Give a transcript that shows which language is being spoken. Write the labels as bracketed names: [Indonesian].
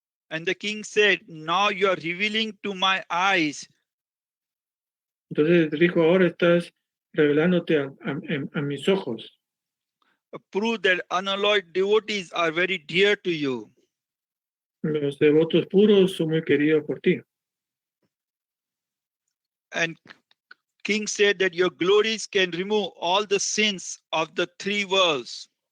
[English] And the king said, now you are revealing to my eyes. [Spanish] Entonces dijo, ahora estás revelándote a mis ojos. [English] Prove that unalloyed devotees are very dear to you. [Spanish] Los devotos puros son muy queridos por ti. [English] And king said that your glories can remove all the sins of the three worlds.